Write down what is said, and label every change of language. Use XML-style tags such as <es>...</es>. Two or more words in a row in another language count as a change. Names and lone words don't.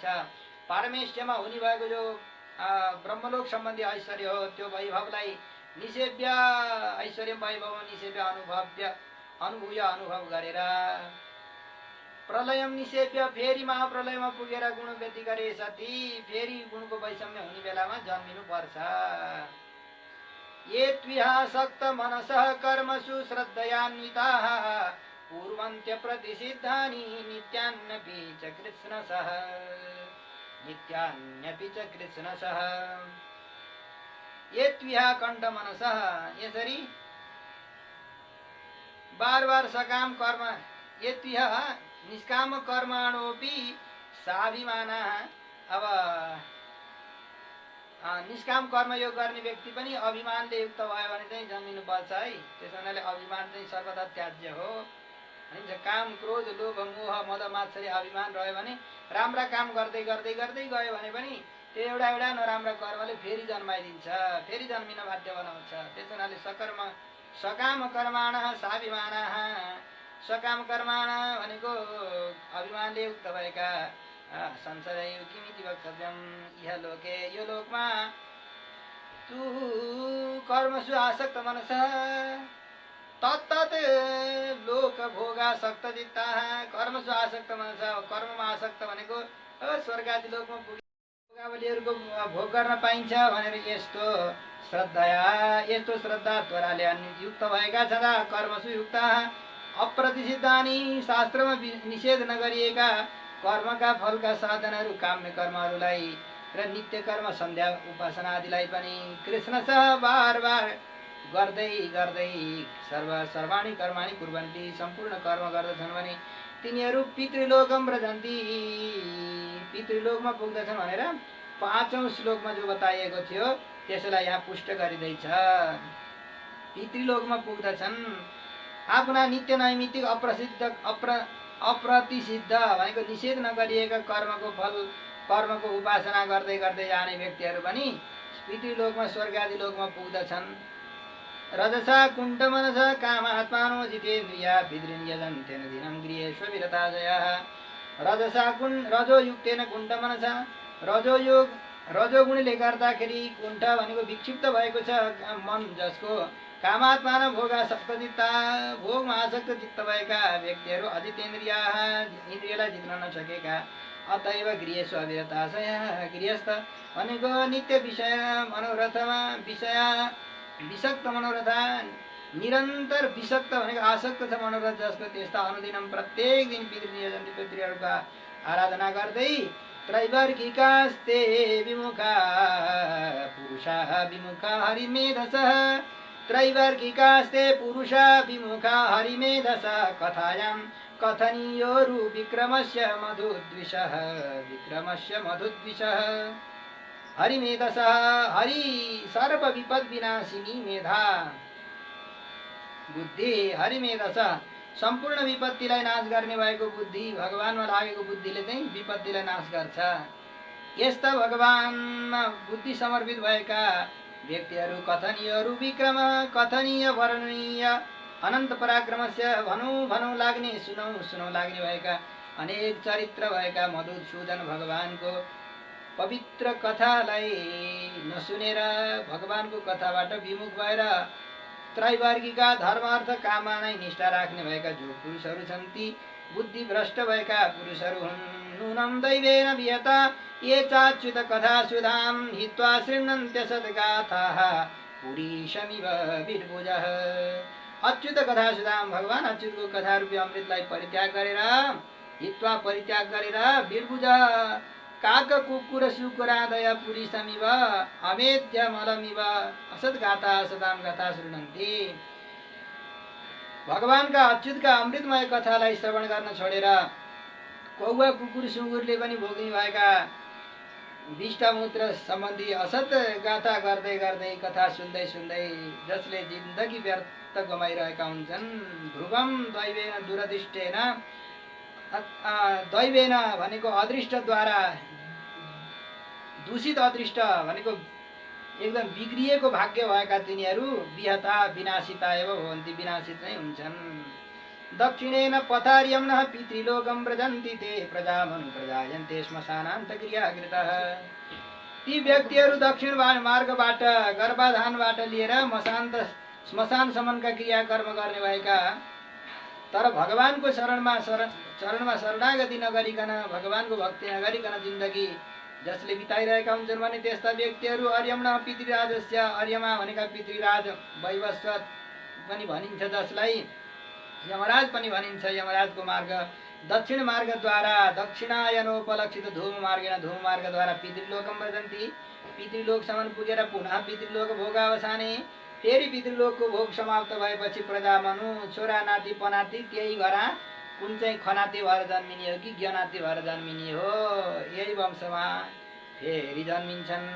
<ne>पारमेष्ट्यमा हुने भएको जो ब्रह्मलोक सम्बन्धी ऐश्वर्य हो, त्यो वैभवलाई निसेव्य ऐश्वर्य वैभव निसेव्य अनुभूय अनुभव गरेर</ne> <sa>प्रलयम निसेव्य,</sa> <ne>फेरि महाप्रलयमा पुगेर गुण व्यति गरे सती फेरि गुणको वैषम्य हुने बेलामा जन्मिनु पर्छ।</ne> <sa>ये त्विहासक्त मनसः कर्मसु श्रद्धयान्विताः पूर्वन्त्य प्रतिसिद्धानि नित्यान्यपि च कृत्स्नसः, नित्यान्यपि च कृत्स्नसः। ये त्विहा कण्ठ मनसः,</sa> <ne>यसरी बार बार सकाम कर्म,</ne> <sa>ये त्विहा निष्काम कर्माणोपि साभिमानः।</sa> <ne>अब निष्काम कर्मयोग गर्ने व्यक्ति पनि अभिमानले युक्त भयो भने चाहिँ जन्मिनु पर्छ है। त्यस हुनाले अभिमान चाहिँ सर्वदा त्याज्य हो भनिन्छ। काम क्रोध लोभ मोह मद मात्सर्य अभिमान रह्यो भने राम्रा काम गर्दै गर्दै गर्दै गयो भने पनि त्यो एउटा एउटा नराम्रा कर्मले फेरि जन्माइदिन्छ, फेरि जन्मिन बाध्य बनाउँछ। त्यस हुनाले</ne> <sa>सकाम कर्माणः साभिमानः, सकाम कर्माण</sa> <ne>भनेको अभिमानले युक्त भएका,</ne> <sa>संसारै किमिति वक्तव्यम इह लोके,</sa> <ne>यो लोकमा</ne> <sa>तु कर्मसु आसक्त मनसः तत्तत् लोक भोगासक्त चित्ताः, कर्मसु आसक्त मनसः,</sa> <ne>कर्ममा आसक्त भनेको स्वर्गादि लोकमा पुगे भोगावलीहरूको भोग गर्न पाइन्छ भनेर यस्तो श्रद्धा त्वराले युक्त भएका छँदा</ne> <sa>कर्मसु युक्ताः अप्रतिसिद्धानि,</sa> <ne>शास्त्रमा निषेध नगरिएका कर्मका फलका साधनहरू काम्य कर्महरूलाई र नित्य कर्म सन्ध्या उपासना आदिलाई पनि कृष्णसह बार बार गर्दै गर्दै</ne> <sa>सर्वाणि कर्माणि कुर्वन्ति,</sa> <ne>सम्पूर्ण कर्म गर्दछन् भने तिनीहरू</ne> <sa>पितृलोकम व्रजन्ति,</sa> <ne>पितृलोकमा पुग्दछन् भनेर 5औं श्लोकमा जो बताइएको थियो त्यसलाई यहाँ पुष्ट गरिँदैछ। पितृलोकमा पुग्दछन्, आफ्ना नित्य नैमित्तिक अप्रतिसिद्ध भनेको निषेध नगरिएका कर्मको फल, कर्मको उपासना गर्दै गर्दै जाने व्यक्तिहरू पनि पितृलोकमा स्वर्गादि लोकमा पुग्दछन्।</ne> <sa>रजसा कुण्ठमनसा कामात्मानो जितेन्द्रिया विदृन्यजन्तेन दिनं गृहेषु विरताजयः। रजोयुक्तेन कुण्ठमनसा,</sa> <ne>रजोगुणले गर्दाखेरि कुण्ठ भनेको विक्षिप्त भएको छ मन, जसको</ne> <sa>कामात्मान भोगासक्त चित्ता,</sa> <ne>भोगमा आसक्त चित्त भएका व्यक्तिहरू अजितेन्द्रिया, इन्द्रियलाई जित्न नसकेका,</ne> <sa>अतएव गृहेषु अविरताशयः,</sa> <ne>गृहस्थ भनेको नित्य विषय मनोरथमा विषक्त मनोरथ, निरन्तर विषक्त भनेको आसक्त छ मनोरथ, जसको त्यस्ता अनुदिनम प्रत्येक दिन पितृहरूका आराधना गर्दै</ne> <sa>त्रैवर्गिकास्ते विमुखा पुरुषाः विमुखा हरिमेधसः, त्रैवर्गिकास्ते पुरुषा विमुखा हरिमेधसा कथायां कथनीयोरु विक्रमस्य मधुद्विषः हरिमेधसः, हरि सर्व विपद विनाशिनी मेधा</sa> <ne>बुद्धि, हरिमेधसः सम्पूर्ण विपत्तिलाई नाश गर्ने भएको बुद्धि, भगवानमा लागेको बुद्धिले चाहिँ विपत्तिलाई नाश गर्छ। यस्ता भगवानमा बुद्धि समर्पित भएका व्यक्तिहरू कथनीयहरू विक्रम, कथनीय वर्णनीय अनन्त पराक्रमस्य भनौँ लाग्ने सुनौ लाग्ने भएका अनेक चरित्र भएका मधुसूदन भगवानको पवित्र कथालाई नसुनेर भगवानको कथाबाट विमुख भएर त्रैवर्गिका धर्म अर्थ काममा नै निष्ठा राख्ने भएका जो पुरुषहरू छन् ती बुद्धि भ्रष्ट भएका पुरुषहरू हुन्।</ne> <sa>नूनं दैवेन विहता ये चाच्युत कथा सुधाम हित्वा शृण्वन्त्य सद्गाथाः पुरीशमिव विर्भुजः। अच्युत कथा सुधाम,</sa> <ne>भगवान अच्युतको कथा रूपी अमृतलाई परित्याग गरेर, हित्वा परित्याग गरेर</ne> <sa>विर्भुज काक कुकुर सुकुरादय पुरीसमिव अमेध्य मलमिव असद्गाथा सदाम गाथा शृणन्ति।</sa> <ne>भगवानका अच्युतका अमृतमय कथालाई श्रवण गर्न छोडेर कौवा कुकुर सुँगुरले पनि भोग्ने भएका विष्टमूत्र सम्बन्धी असत गाथा गर्दै गर्दै कथा सुन्दै सुन्दै जसले जिन्दगी व्यर्थ गमाइरहेका हुन्छन्।</ne> <sa>ध्रुवम दैवेन दुरदृष्टेन,</sa> <ne>दैवेन भनेको अदृष्टद्वारा, दूषित अदृष्ट भनेको एकदम बिग्रिएको भाग्य भएका तिनीहरू</ne> <sa>विहता विनाशिता एवं भवन्ति,</sa> <ne>विनाशित नै हुन्छन्।</ne> <sa>दक्षिणेन पथार्यं न पितृलोकं व्रजन्ति ते प्रजामनु प्रजायन्ते श्मशानान्तक्रियाकृतः।</sa> <ne>ती व्यक्तिहरू दक्षिण मार्गबाट गर्भाधानबाट लिएर श्मशानसम्मका क्रियाकर्म गर्ने भएका, तर भगवानको चरणमा शरणागति नगरिकन, भगवानको भक्ति नगरिकन जिन्दगी जसले बिताइरहेका हुन्छन् भने त्यस्ता व्यक्तिहरू</ne> <sa>अर्यमण पितृराजस्य,</sa> <ne>अर्यमा भनेका पितृराज वैवस्वत पनि भनिन्छ, जसलाई यमराज पनि भनिन्छ। यमराजको मार्ग दक्षिण मार्गद्वारा,</ne> <sa>दक्षिणायनोपलक्षित धूम मार्गेण,</sa> <ne>धूम मार्गद्वारा</ne> <sa>पितृलोकम व्रजन्ति,</sa> <ne>पितृलोकसम्म पुगेर</ne> <sa>पुनः पितृलोक भोगावसाने,</sa> <ne>फेरि पितृलोकको भोग समाप्त भएपछि प्रजामनु छोरा नाति पनाति त्यही घरा कुन चाहिँ खनाती भएर जन्मिने हो कि ज्ञनाती भएर जन्मिने हो, यही वंशमा फेरि जन्मिन्छन्।</ne>